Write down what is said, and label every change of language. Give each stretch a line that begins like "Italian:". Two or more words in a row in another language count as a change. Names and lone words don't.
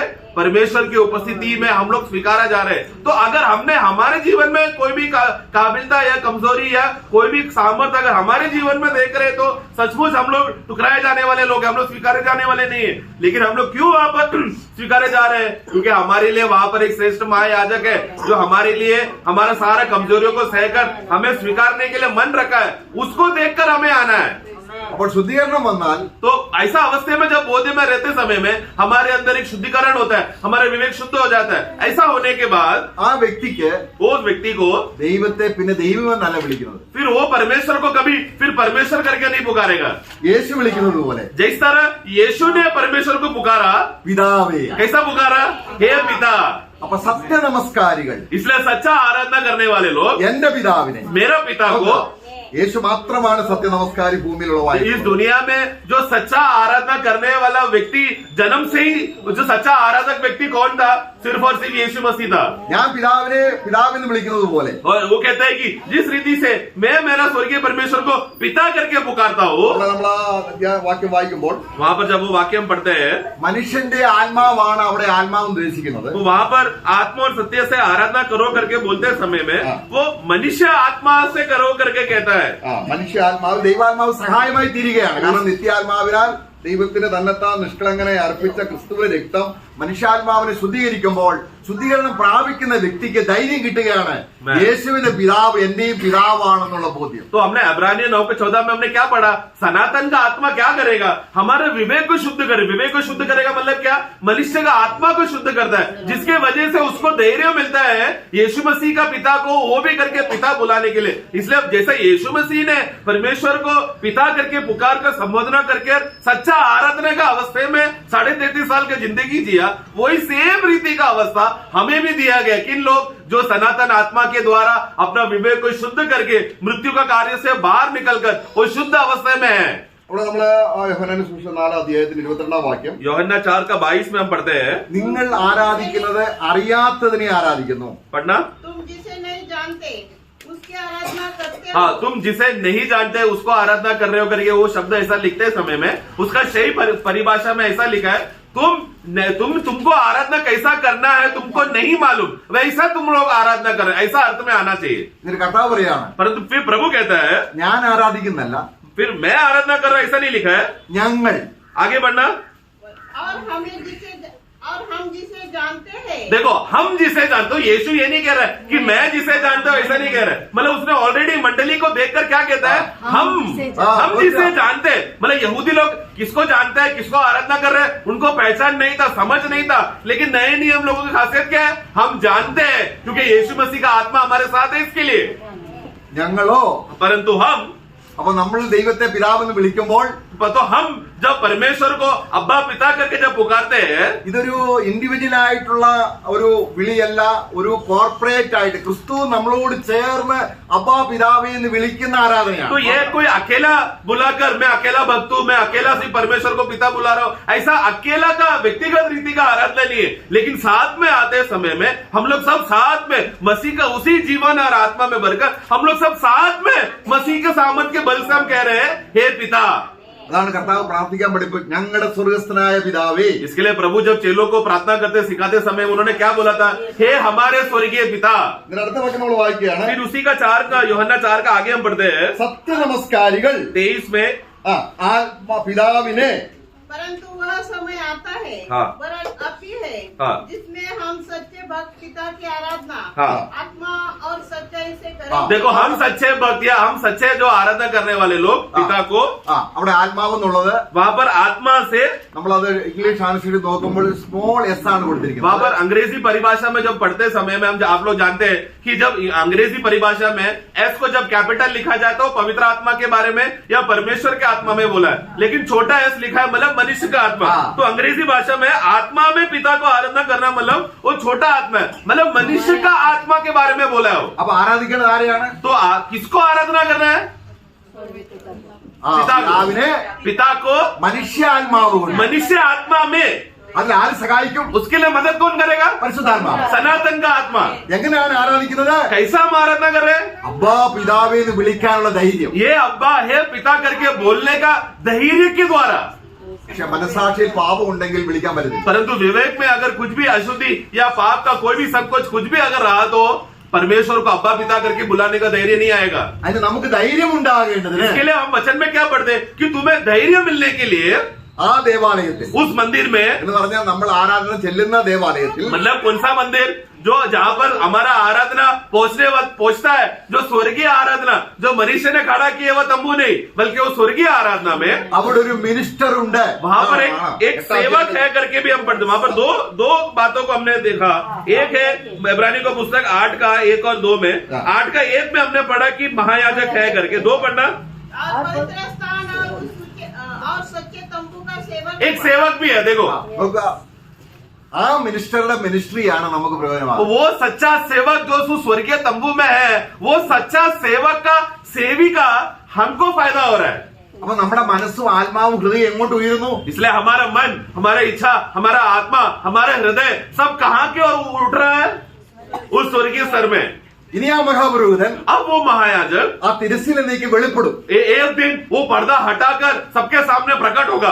Hindi: परमेश्वर की उपस्थिति में हम लोग स्वीकारा जा रहे हैं। तो अगर हमने हमारे जीवन में कोई भी काबिलता या कमजोरी या कोई भी सामर्थ्य अगर हमारे जीवन में देख रहे तो सचमुच हम लोग ठुकराए जाने वाले लोग, हम लोग स्वीकारे जाने वाले नहीं है। लेकिन हम लोग क्यों वहां पर स्वीकारे जा रहे हैं? क्योंकि हमारे लिए वहां पर एक श्रेष्ठ महायाजक है जो हमारे लिए हमारा सारा कमजोरियों को सहकर हमें स्वीकारने के लिए मन रखा है, उसको देखकर हमें आना है।
Malayalam: അപ്പോൾ ശുദ്ധീകരണം വന്നാൽ,
Hindi: तो ऐसा अवस्थे में जब बोध में रहते समय में हमारे अंदर एक शुद्धिकरण होता है, हमारा विवेक शुद्ध हो जाता है। ऐसा होने के बाद
Malayalam: ആ വ്യക്തിക്ക്,
Hindi: उस व्यक्ति को
Malayalam: ദൈവത്തെ പിന്നെ ദൈവമെന്നല്ല വിളിക്കുന്നത്,
Hindi: फिर वो परमेश्वर को कभी फिर परमेश्वर करके नहीं पुकारेगा।
Malayalam: യേശു വിളിക്കുന്നത് പോലെ
Hindi: जिस तरह यीशु ने परमेश्वर को पुकारा,
Malayalam: പിതാവേ.
Hindi: कैसा पुकारा? हे पिता।
Malayalam: അപ്പൊ സത്യ നമസ്കാരികൾ,
Hindi: इसलिए सच्चा आराधना करने वाले लोग
Malayalam: എന്റെ പിതാവിനെ,
Hindi: मेरा पिता को,
Malayalam: യേശു മാത്രമാണ് സത്യ നമസ്കാരി ഭൂമിയിലുള്ള
Hindi: इस दुनिया में जो सच्चा आराधना करने वाला व्यक्ति जन्म से ही जो सच्चा आराधक व्यक्ति कौन था? सिर्फ और सिर्फ यीशु मसीह था।
Malayalam: ഞാൻ പിതാവിനെ പിതാവെന്ന് വിളിക്കുന്നത് പോലെ,
Hindi: और वो कहता है कि जिस रीति से मैं मेरा स्वर्गीय परमेश्वर को पिता करके पुकारता हूँ,
Malayalam: നമ്മൾ ആ വാക്യം വായിക്കുമ്പോൾ
Hindi: वहाँ पर जब वो वाक्य हम पढ़ते हैं
Malayalam: മനുഷ്യന്റെ ആത്മാവാണ് അവിടെ ആത്മാവ് ഉദ്ദേശിക്കുന്നത്.
Hindi: तो वहाँ पर आत्मा और सत्य से आराधना करो करके बोलते समय में वो मनुष्य आत्मा से करो करके कहता है।
Malayalam: മനുഷ്യ ആത്മാവ് ദൈവാത്മാവ് സഹായമായി തീരുകയാണ്. കാരണം നിത്യാത്മാവിനാൽ ദൈവത്തിന് തന്നെത്താൻ നിഷ്കളങ്കനെ അർപ്പിച്ച ക്രിസ്തുവിന്റെ രക്തം മനുഷ്യാത്മാവിനെ ശുദ്ധീകരിക്കുമ്പോൾ ശുദ്ധീകരണം പ്രാപിക്കുന്ന വ്യക്തിക്ക് ധൈര്യം കിട്ടുകയാണ് യേശുവിന്റെ പിതാവ് എന്റെയും പിതാവാണെന്നുള്ള ബോധ്യം.
Hindi: तो हमने इब्रानियों 9:14 में हमने क्या पढ़ा? सनातन का आत्मा क्या करेगा? हमारे विवेक को शुद्ध करे. विवेक को शुद्ध करेगा मतलब क्या? मनुष्य का आत्मा को शुद्ध करता है, जिसके वजह से उसको धैर्य मिलता है यीशु मसीह का पिता को वो भी करके पिता बुलाने के लिए. इसलिए जैसे यीशु मसीह ने परमेश्वर को पिता करके पुकार कर संबोधना करके सच्चा आराधना का अवस्था में 33.5 साल की जिंदगी जिया, वही सेम रीति का अवस्था हमें भी दिया गया. किन लोग? जो सनातन आत्मा के द्वारा अपना विवेक को शुद्ध करके मृत्यु का कार्य से बाहर निकलकर वो शुद्ध अवस्था में है.
Malayalam: അവിടെ നമ്മള് യോഹന്നാന്റെ സുവിശേഷം 4 അധ്യായത്തിന് 22 വാക്യം,
Hindi: യോഹന്നാൻ 4:22 में हम पढ़ते हैं,
Malayalam: നിങ്ങൾ ആരാധിക്കുന്നത് അറിയാത്തതിനെ ആരാധിക്കുന്നു.
Hindi: पढ़ना. तुम जिसे नहीं जानते उसकी आराधना करते हो. हाँ, तुम जिसे नहीं जानते उसको आराधना कर रहे हो करके वो शब्द ऐसा लिखते समय में उसका सही परिभाषा में ऐसा लिखा है, तुमको आराधना कैसा करना है तुमको नहीं मालूम, वैसा तुम लोग आराधना कर रहे हैं, ऐसा अर्थ में आना चाहिए.
Malayalam: ഇതിന് കർത്താവ് പറയാണ്,
Hindi: परंतु फिर प्रभु कहता है
Malayalam: ഞാൻ ആരാധിക്കുന്നല്ല,
Hindi: फिर मैं आराधना कर रहा हूं, ऐसा नहीं लिखा है.
Malayalam: ഞങ്ങൾ.
Hindi: आगे बढ़ना. और हम जिसे जानते हैं. देखो, हम जिसे जानते हो, यीशु ये नहीं कह रहा है कि मैं जिसे जानता हूं, ऐसा नहीं कह रहा है. मतलब उसने ऑलरेडी मंडली को देखकर क्या कहता है? हम जिसे जानते हैं. मतलब यहूदी लोग किसको जानते हैं, किसको आराधना कर रहे हैं, उनको पहचान नहीं था, समझ नहीं था. लेकिन नए नियम लोगों की खासियत क्या है? हम जानते हैं क्योंकि यीशु मसीह का आत्मा हमारे साथ है इसके लिए.
Malayalam: ഞങ്ങളോ,
Hindi: परंतु हम,
Malayalam: അപ്പൊ നമ്മൾ ദൈവത്തെ പിതാവെന്ന് വിളിക്കുമ്പോൾ
Hindi: तो हम जब परमेश्वर को अब्बा पिता करके जब पुकारते हैं,
Malayalam: ഇതൊരു ഇൻഡിവിജ്വൽ ആയിട്ടുള്ള ഒരു വിളിയല്ല, ഒരു കോർപ്പറേറ്റ് ആയിട്ട് ക്രിസ്തു നമ്മളോട് ചേർന്ന് അബ്ബാ പിതാവേ എന്ന് വിളിക്കുന്ന ആരാധനയാണ്.
Hindi: तो ये कोई अकेला बुलाकर मैं अकेला भक्त हूं, मैं अकेला सिर्फ परमेश्वर को पिता बुला रहा हूं, ऐसा अकेला का व्यक्तिगत रीति का आराधना नहीं है. लेकिन साथ में आते समय में हम लोग सब साथ में मसीह का उसी जीवन और आत्मा में भरकर हम लोग सब साथ में मसीह के सामर्थ के बल से हम कह रहे हैं, हे पिता.
Malayalam: അതാണ് കർത്താവ് പ്രാർത്ഥിക്കാൻ പഠിപ്പിക്കും, ഞങ്ങളുടെ സ്വർഗസ്ഥനായ പിതാവേ.
Hindi: इसके लिए प्रभु जब चेलों को प्रार्थना करते सिखाते समय उन्होंने क्या बोला था? हे हमारे स्वर्गीय पिता.
Malayalam: ഇതിന് അടുത്ത വാക്യം നമ്മൾ വായിക്കുകയാണ്,
Hindi: फिर उसी का 4 का യോഹന്നാൻ 4 का आगे हम पढ़ते हैं,
Malayalam: സത്യനമസ്കാരികൾ
Hindi: 23 में.
Malayalam: പിതാവിനെ.
Hindi: परंतु वह समय आता है, हाँ. वरन अब ही है, हाँ. जिसमें हम सच्चे भक्त पिता की आराधना हाँ. आत्मा और सच्चाई से हाँ. करें. देखो, हम सच्चे भक्त या हम सच्चे जो आराधना करने वाले लोग पिता को,
Malayalam: അവിടെ ആത്മാവെന്നുള്ളത്
Hindi: वहाँ पर आत्मा से,
Malayalam: നമ്മളത്
English: English translate
Malayalam: നോക്കുമ്പോൾ
English: small S
Malayalam: ആണ്
Hindi: वहाँ
Malayalam: കൊടുത്തിരിക്കുന്നത്.
Hindi: पर अंग्रेजी परिभाषा में जब पढ़ते समय में आप लोग जानते हैं कि जब अंग्रेजी परिभाषा में एस को जब कैपिटल लिखा जाए तो पवित्र आत्मा के बारे में या परमेश्वर के आत्मा में बोला है, लेकिन छोटा एस लिखा है मतलब मनुष्य का आत्मा. तो अंग्रेजी भाषा में आत्मा में पिता को आराधना करना मतलब वो छोटा आत्मा है, मतलब मनुष्य का आत्मा के बारे में बोला है.
Malayalam: അപ്പൊ ആരാധിക്കേണ്ടത് ആരെയാണ്?
Hindi: तो किसको आराधना करना है?
Malayalam: പിതാവിനെ,
Hindi: पिता को
Malayalam: മനുഷ്യാത്മാവ് കൊണ്ട്.
Hindi: मनुष्य आत्मा में.
Malayalam: അതിൽ ആര് സഹായിക്കും?
Hindi: उसके लिए मदद कौन करेगा?
Malayalam: പരിശുദ്ധാത്മാവ്.
Hindi: सनातन का आत्मा.
Malayalam: എങ്ങനെയാണ് ആരാധിക്കുന്നത്?
Hindi: कैसा हम आराधना कर रहे हैं?
Malayalam: അബ്ബാ പിതാവേ എന്ന് വിളിക്കാനുള്ള ധൈര്യം.
Hindi: ये अब्बा है पिता करके बोलने का धैर्य के द्वारा.
Malayalam: പക്ഷെ മനസാക്ഷിയിൽ പാപം ഉണ്ടെങ്കിൽ വിളിക്കാൻ പറ്റില്ല.
Hindi: परंतु विवेक में अगर कुछ भी अशुद्धि या पाप का कोई भी सब कुछ भी अगर रहा तो परमेश्वर को अब्बा पिता करके बुलाने का धैर्य नहीं आएगा.
Malayalam: അതിന് നമുക്ക് ധൈര്യം ഉണ്ടാകേണ്ടതിന്
Hindi: इसके लिए हम वचन में क्या पढ़ते हैं कि तुम्हें धैर्य मिलने के लिए
Malayalam: ആ ദേവാലയത്തിൽ,
Hindi: उस मंदिर में,
Malayalam: എന്ന് പറഞ്ഞാൽ നമ്മൾ ആരാധന ചെല്ലുന്ന ദേവാലയത്തിൽ,
Hindi: मतलब कौन सा मंदिर? जो जहाँ पर हमारा आराधना पहुंचता है, जो स्वर्गीय आराधना, जो मनुष्य ने खड़ा किया वह तंबू नहीं बल्कि वो स्वर्गीय आराधना में,
Malayalam: അവിടെ ഒരു മിനിസ്റ്റർ ഉണ്ട്.
Hindi: वहाँ पर एक सेवक है करके भी हम पढ़ते. वहाँ पर दो बातों को हमने देखा. एक है इब्रानी को पुस्तक 8 का 1 और 2 में, 8 का 1 में हमने पढ़ा कि महायाजक है करके. 2 पढ़ना, और पवित्र स्थान और सच्चे तंबू का सेवक. एक सेवक भी है. देखो,
Malayalam: നോക്കുക, ആ മിനിസ്റ്ററുടെ മിനിസ്ട്രിയാണ് നമുക്ക് പ്രയോജനമാകുന്നത്.
Hindi: वो सच्चा सेवक जो स्वर्गीय तंबू में है, वो सच्चा सेवक का सेवी का हमको फायदा हो रहा है.
Malayalam: അപ്പൊ നമ്മുടെ മനസ്സും ആത്മാവും ഹൃദയം എങ്ങോട്ട് ഉയരുന്നു?
Hindi: इसलिए हमारा मन, हमारा इच्छा, हमारा आत्मा, हमारा हृदय सब कहाँ की ओर उठ रहा है? उस स्वर्गीय स्तर में.
Malayalam: ഇനി ആ മഹാപുരോഹിതൻ,
Hindi: अब वो महायाजक
Malayalam: ആ തിരശ്ശീലയിലേക്ക് വെളിപ്പെടും.
Hindi: एक दिन वो पर्दा हटाकर सबके सामने प्रकट होगा.